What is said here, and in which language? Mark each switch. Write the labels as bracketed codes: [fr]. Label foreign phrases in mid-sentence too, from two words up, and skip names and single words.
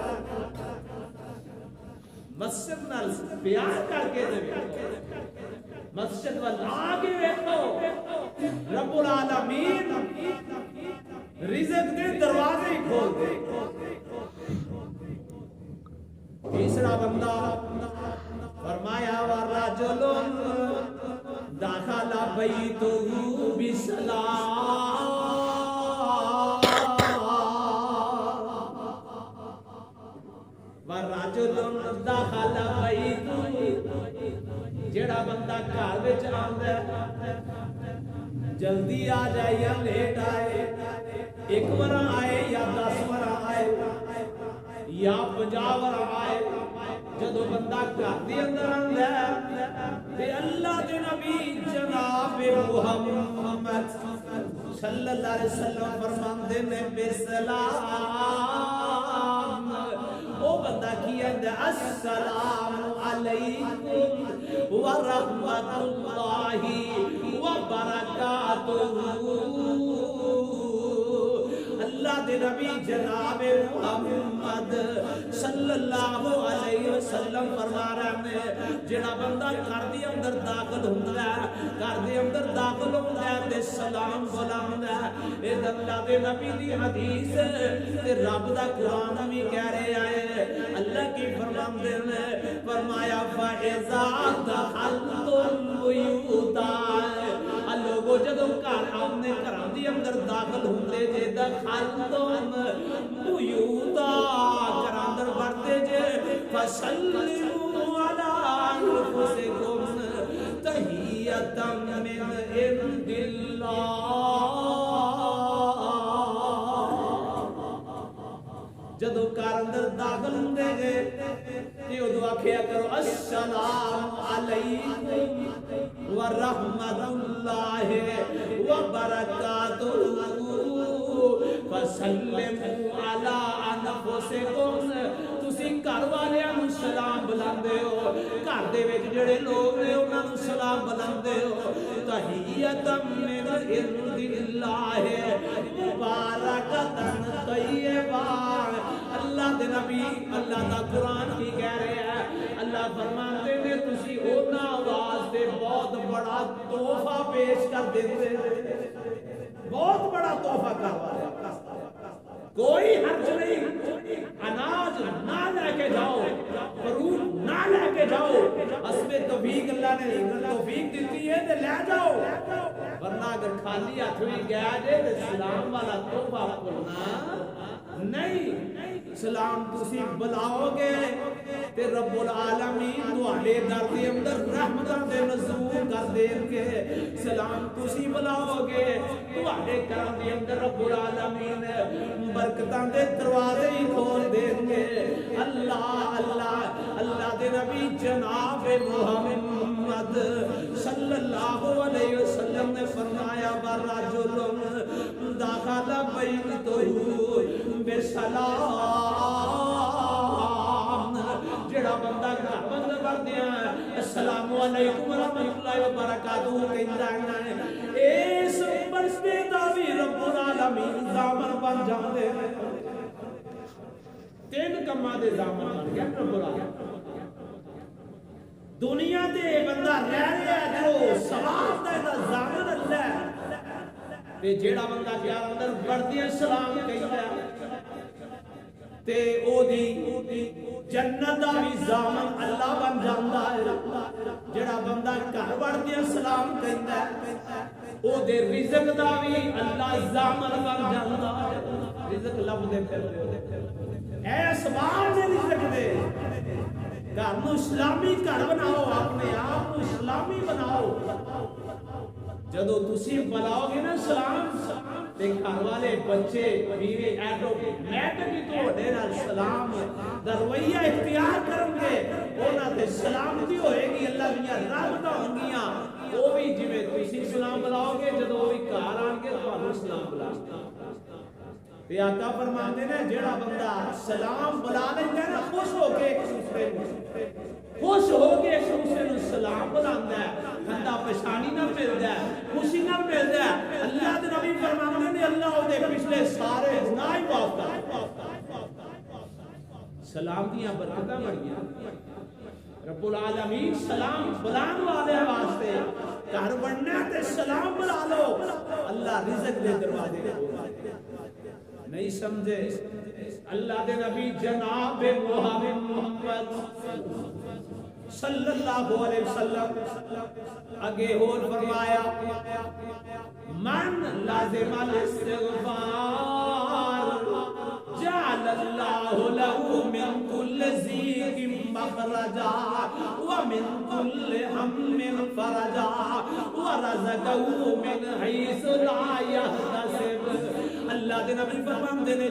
[pa] مسجد نال پیار کر کے دے مسجد وال آگے دیکھو رب العالمین رزق دے دروازے ہی کھول دے تیسرا بندہ فرمایا [ar] وَرَجُلٌ دَخَلَ بَيْتَهُ بِسَلَامٍ وَرَجُلٌ دَخَلَ بَيْتَهُ [pa] جڑا بندہ گھر وچ آندا جلدی آ جائے یا لیٹ آئے ایک بار آئے یا 10 بار آئے یا 50 بار آئے جدو بندہ گھر دے اندر آندا تے اللہ دے نبی جناب محمد [ar] صلی اللہ علیہ وسلم [pa] فرماندے نے بسلام او بندہ کی ہے [ar] السلام علیکم ورحمت اللہ وبرکاتہ [pa] اللہ دے نبی جناب محمد [ar] صلی اللہ علیہ وسلم [pa] فرما رہے ہیں جڑا بندہ گھر دے اندر داخل ہوندا ہے گھر دے اندر داخل ہوندا ہے تے سلام بلاندا ہے اے اللہ دے نبی دی حدیث تے رب دا قرآن بھی کہہ رہے ہیں اللہ کی فرماندے نے فرمایا [ar] فاذا دخلتم بیوتا [pa] لوگوں او جدو گھر اپنے گھراں دے اندر داخل ہوندے جے [ar] دخلتم بیوتا [pa] گھراں اندر وڑدے جے [ar] فسلموا علی انفسکم تحیۃ من عند [pa] اللہ جدو گھر اندر داخل ہوندے جے تے او دعا کیا کرو [ar] السلام علیکم ورحمۃ اللہ وبرکاتہ فسلموا علی انفسکم [pa] تسی گھر والیاں نوں سلام بلاندے ہو گھر دے وچ جڑے لوگ نے انہاں نوں سلام بلاندے ہو [ar] تحیۃ من عند اللہ مبارکۃ طیبہ [pa] اللہ دے نبی اللہ دا قرآن کی کہہ رہے ہیں اللہ فرماتے نے تسی اونا واسطے بہت بڑا تحفہ پیش کر دیتے بہت بڑا تحفہ کروا کوئی حرج نہیں اناج نہ لے کے جاؤ فروٹ نہ لے کے جاؤ حسب توفیق اللہ نے توفیق دیتی ہے تے لے جاؤ ورنہ اگر خالی ہاتھ بھی گیا جے تے سلام والا تحفہ بھولنا نہیں سلام تسی بلاؤ گے تے رب العالمین تواڈے در دے اندر رحمتاں دے نزول کر دین گے سلام تسی بلاؤ گے تواڈے گھراں دے اندر رب العالمین برکتاں دے دروازے ہی کھول دین گے اللہ اللہ اللہ دے نبی جناب محمد [ar] صلی اللہ علیہ وسلم [pa] نے فرمایا [ar] برجل داخل بیتہ [pa] بسلام جڑا بندہ گھر اندر وڑدیا [ar] السلام علیکم ورحمۃ اللہ وبرکاتہ [pa] کہندا ہے اس برستے دا وی رب العالمین ضامن بن جاندے تین کماں دے ضامن بن گیا رب العالمین دنیا تے بندہ رہ رہا ہے جو ثواب دا ضامن اللہ تے جیڑا بندہ گھر اندر وڑدیا سلام کہندا تے او دی جنت دا بھی ضامن اللہ بن جاندا ہے جڑا بندہ گھر وڑدیا سلام کہندا ہے او دے رزق دا بھی اللہ ضامن بن جاندا ہے رزق لبدے پھردے اے اسباب نے رزق دے گھر نو اسلامی گھر بناؤ اپنے آپ کو اسلامی بناؤ جدو تسی بلاؤ گے نا سلام تے گھر والے بچے بیوی ایٹومیٹک تواڈے نال سلام دا رویہ اختیار کرن گے انہاں تے سلامتی ہوئے گی اللہ دیاں رحمتاں ہون گیاں او بھی جویں تسی سلام بلاؤ گے جدو او بھی گھر آن کے تانوں سلام بلاؤ تے آقا فرماندے نے جیڑا بندہ سلام بلا لیندا ہے نا خوش ہو کے ایک دوسرے نوں سلام بلاندا ہے بندہ پریشانی نہ ملدا ہے خوشی نہ ملدا ہے اللہ دے نبی فرماندے نے اللہ او دے پچھلے سارے گناہ ہی معاف کر سلام دیاں برکتاں بڑیاں رب العالمین سلام بلان والے واسطے گھر بننا تے سلام بلا لو اللہ رزق دے دروازے نہیں سمجھے اللہ دے نبی جناب محمد [ar] صلی اللہ علیہ وسلم [pa] اگے اور فرمایا [ar] من لازم الاستغفار جعل اللہ له من كل ضيق مخرجا ومن كل هم فرجا ورزقه من حيث لا يحتسب [pa] اللہ دے نبی فرماندے نے